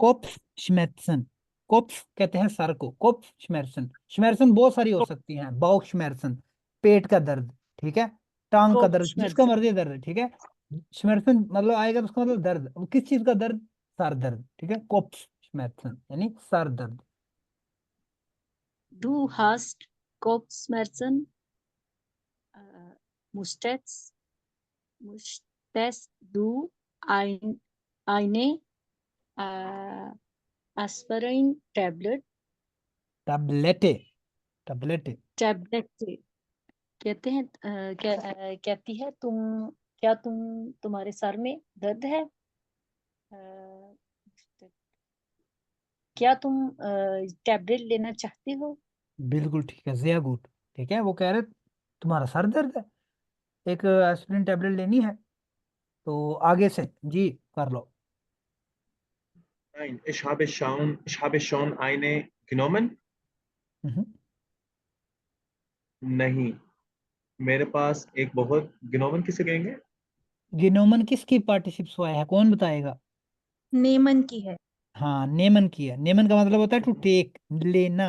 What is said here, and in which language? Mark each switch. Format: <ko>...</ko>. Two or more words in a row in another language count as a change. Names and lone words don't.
<de>Kopfschmerzen,</de> <ur>کوپف کہتے ہیں سر کو,</ur> <de>Kopfschmerzen.</de> <ur>شمیرسن بہت ساری ہو سکتی ہیں,</ur> <de>Bauchschmerzen,</de> <ur>پیٹ کا درد، ٹھیک ہے، ٹانگ کا درد، جس کا</ur> <de>Kopfschmerzen,</de> <ur>مرضی درد ہے، ٹھیک ہے. شمیرسن مطلب آئے گا تو اس کا مطلب درد، وہ کس چیز کا درد? سر درد، ٹھیک ہے,</ur> <de>Kopfschmerzen</de> <ur>یعنی سر درد.</ur> <de>du hast Kopfschmerzen, musstest, musstest du eine äh, Aspirin-Tablet, Tablette, Tablette,</de> <ur>Tablet کہتے ہیں کہتی ہے کیا تمہارے سر میں درد ہے? ا، کیا تم ٹیبلیٹ لینا چاہتی ہو? بالکل ٹھیک ہے، جیا گڈ، ٹھیک ہے۔ وہ کہہ رہے تمہارا سر درد ہے، ایک ایسپرین ٹیبلیٹ لینی ہے، تو آگے سے جی کر لو.</ur> <de>Nein, ich habe schon eine genommen. हम्म।</de> <ur>نہیں، میرے پاس ایک بہت genommen کسے کہیں گے? گینومن کس کی پارٹیسپس ہوا ہے، کون بتائے گا? نیمن کی ہے. ہاں، نیمن کی ہے. نیمن کا مطلب ہوتا ہے</ur> <en>to take,</en> <ur>لینا,</ur>